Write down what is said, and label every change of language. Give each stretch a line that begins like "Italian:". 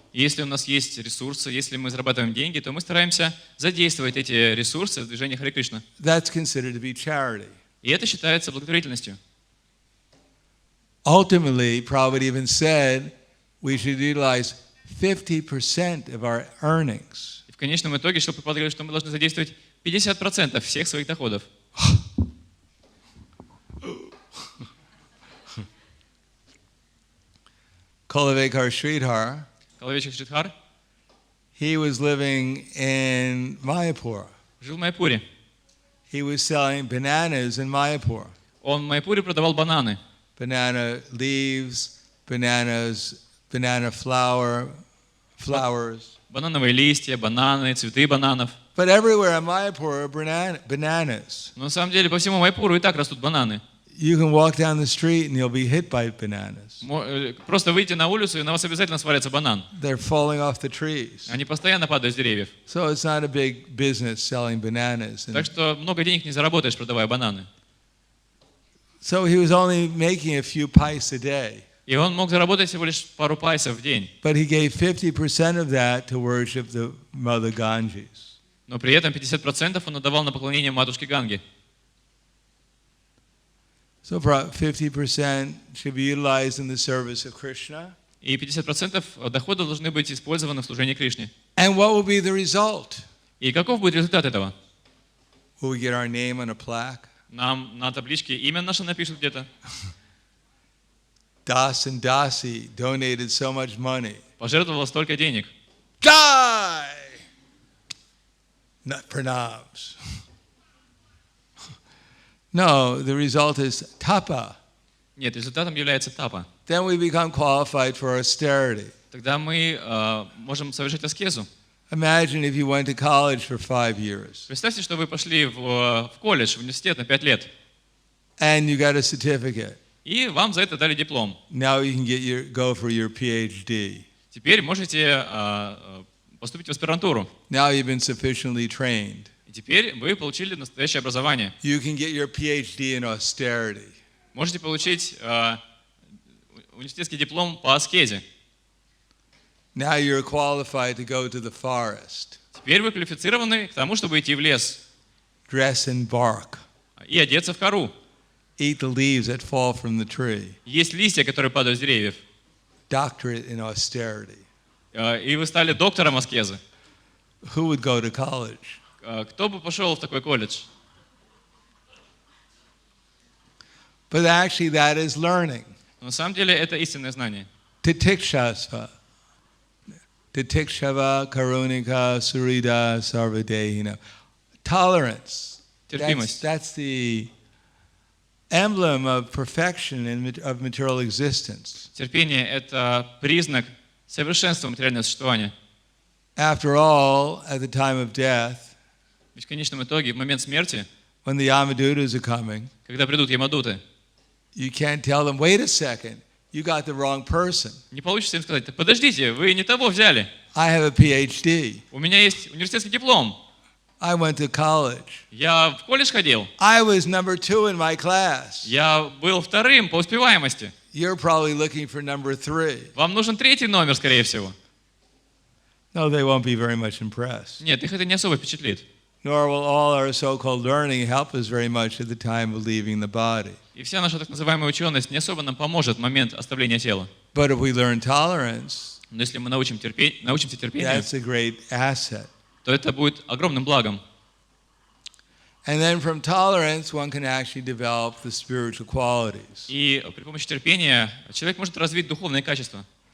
Russian: Если у нас есть ресурсы, если мы зарабатываем деньги, то мы стараемся задействовать эти ресурсы в движении Харе Кришна.
English: That's considered to be charity.
Russian: И это считается благотворительностью.
English: Ultimately, Prabhupada even said we should utilize 50% of our earnings.
Russian: И в конечном итоге Шрила Прабхупада говорит, что мы должны задействовать 50% всех своих доходов.
English: Kulavekar Sridhar,
Russian: Коловечик Шридхар
English: he was living in Mayapur.
Russian: жил в Майяпуре.
English: He was selling bananas in Mayapur.
Russian: Он в Майяпуре продавал бананы.
English: Banana leaves, banana flowers.
Russian: Банановые листья, бананы, цветы бананов.
English: But everywhere in Mayapur are bananas.
Russian: Но на самом деле по всему Майяпуру и так растут бананы.
English: You can walk down the street and you'll be hit by bananas.
Russian: Просто выйти на улицу, и на вас обязательно свалится банан.
English: They're falling off the trees.
Russian: Они постоянно падают с деревьев.
English: So it's not a big business selling bananas.
Russian: Так что много денег не заработаешь, продавая бананы.
English: So he was only making a few pice a day.
Russian: И он мог заработать всего лишь пару пайсов в день.
English: But he gave 50% of that to worship the Mother Ganges.
Russian: Но при этом 50% он отдавал на поклонение матушке Ганге.
English: So 50% should be utilized in the service of Krishna.
Russian: И 50% дохода должны быть использованы в служении Кришне.
English: And what will be the result?
Russian: И каков будет результат этого?
English: Will we get our name on a plaque?
Russian: Нам на табличке имя наше напишут где-то.
English: Das and Dasi donated so much money.
Russian: Пожертвовал столько денег.
English: Die! Not pranams. No, the result is tapa.
Russian: Нет, результатом является тапа.
English: Then we become qualified for austerity.
Russian: Тогда мы можем совершить аскезу.
English: Imagine if you went to college for 5 years.
Russian: Представьте, что вы пошли в колледж, в университет на 5 лет.
English: And you got a certificate.
Russian: и вам за это дали диплом.
English: Now you can go for your PhD.
Russian: Теперь можете поступить в аспирантуру.
English: Now you've been sufficiently trained.
Russian: И теперь вы получили настоящее образование.
English: You can get your PhD in austerity.
Russian: Можете получить университетский диплом по аскезе.
English: Now you're qualified to go to the forest.
Russian: Теперь вы квалифицированы к тому, чтобы идти в лес.
English: Dress in bark.
Russian: И одеться в кору.
English: Eat the leaves that fall from the tree.
Russian: Есть листья, которые падают с деревьев.
English: Doctorate in austerity.
Russian: И вы стали доктором аскезы.
English: Who would go to college?
Russian: Кто бы пошел в такой колледж?
English: But actually that is learning.
Russian: Но на самом деле это истинное знание.
Sanskrit: Titikshasva. Titikshava karunika surida sarvadehina.
English: Tolerance.
Russian: Терпимость.
English: That's the emblem of perfection of material existence.
Russian: Терпение – это признак совершенства материального существования.
English: After all, at the time of death,
Russian: Ведь в конечном итоге, в момент смерти,
English: when the Yamadutas are coming,
Russian: когда придут ямадуты,
English: you can't tell them, wait a second, you got the wrong person.
Russian: не получится им сказать: подождите, вы не того взяли.
English: I have a PhD.
Russian: У меня есть университетский диплом.
English: I went to college.
Russian: Я в колледж ходил.
English: I was number 2 in my class.
Russian: Я был вторым по успеваемости.
English: You're probably looking for number 3.
Russian: Вам нужен третий номер, скорее всего.
English: No, they won't be very much impressed.
Russian: Нет, их это не особо впечатлит.
English: Nor will all our so-called learning help us very much at the time of leaving the body.
Russian: И вся наша так называемая ученость не особо нам поможет в момент оставления тела.
English: But if we learn tolerance,
Russian: Но если мы научимся терпению,
English: that's a great asset.
Russian: то это будет огромным благом.
English: And then from tolerance, one can actually develop the spiritual qualities,
Russian: И при помощи терпения человек может развить духовные качества.